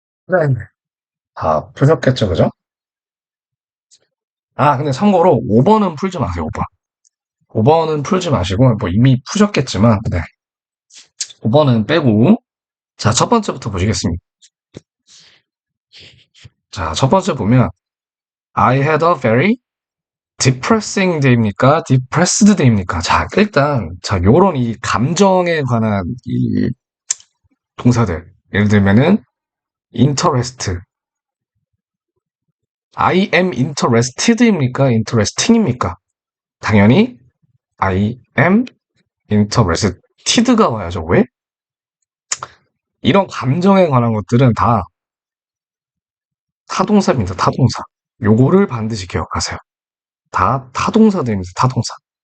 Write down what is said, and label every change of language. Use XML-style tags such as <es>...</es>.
<ko>네. 다 푸셨겠죠, 그죠? 아, 근데 참고로 5번은 풀지 마세요, 5번. 5번은 풀지 마시고, 뭐 이미 푸셨겠지만, 네. 5번은 빼고, 자, 첫 번째부터 보시겠습니다.</ko> <en>자, 첫 번째 보면, I had a very depressing day</en> <ko>입니까?</ko> <en>depressed day</en> <ko>입니까? 자, 일단, 자, 요런 이 감정에 관한 이 동사들. 예를 들면은, interest.</ko> <en>I am interested</en> <ko>입니까?</ko> <en>interesting</en> <ko>입니까? 당연히,</ko> <en>I am interested가</en> <ko>와야죠. 왜? 이런 감정에 관한 것들은 다 타동사입니다. 타동사. 요거를 반드시 기억하세요. 다 타동사들입니다. 타동사.</ko>